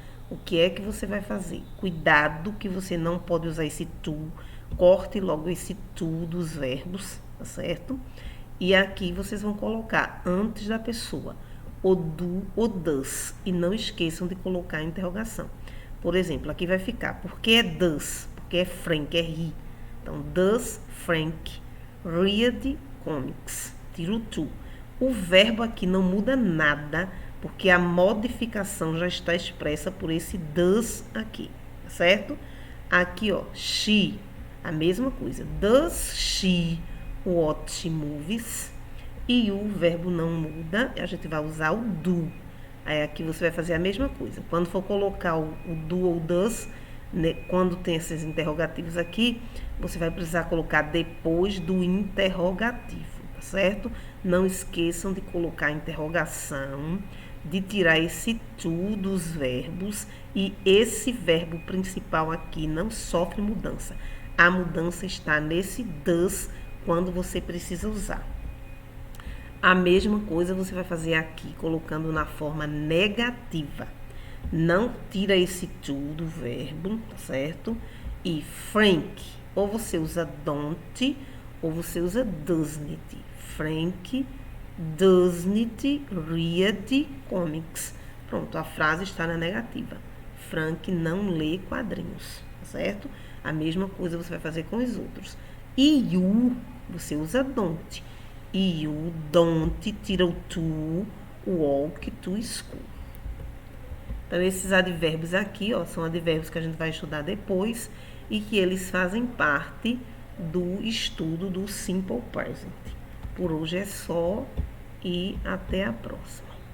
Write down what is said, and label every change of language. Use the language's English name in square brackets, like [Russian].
[Portuguese] O que é que você vai fazer? Cuidado que você não pode usar esse to, corte logo esse to dos verbos, tá certo? E aqui vocês vão colocar antes da pessoa o do ou does, e não esqueçam de colocar a interrogação. Por exemplo, aqui vai ficar, porque é does? Porque é Frank, é he. Então, [English] does Frank read comics? [Portuguese] Tira o to. O verbo aqui não muda nada, porque a modificação já está expressa por esse does aqui, certo? Aqui, ó, she, a mesma coisa. [English] Does she watch movies? [Portuguese] E o verbo não muda, a gente vai usar o do. Aí aqui você vai fazer a mesma coisa. Quando for colocar o do ou does, né, quando tem esses interrogativos aqui, você vai precisar colocar depois do interrogativo, tá certo? Não esqueçam de colocar a interrogação, de tirar esse to dos verbos, e esse verbo principal aqui não sofre mudança. A mudança está nesse does quando você precisa usar. A mesma coisa você vai fazer aqui, colocando na forma negativa. Não tira esse to do verbo, tá certo? E Frank, ou você usa don't, ou você usa doesn't. [English] Frank doesn't read comics. [Portuguese] Pronto, a frase está na negativa. Frank não lê quadrinhos, tá certo? A mesma coisa você vai fazer com os outros. E you, você usa don't. [English] E you don't [Portuguese] tira o [English] to, walk to school. [Portuguese] Então, esses advérbios aqui, ó, são advérbios que a gente vai estudar depois e que eles fazem parte do estudo do Simple Present. Por hoje é só e até a próxima.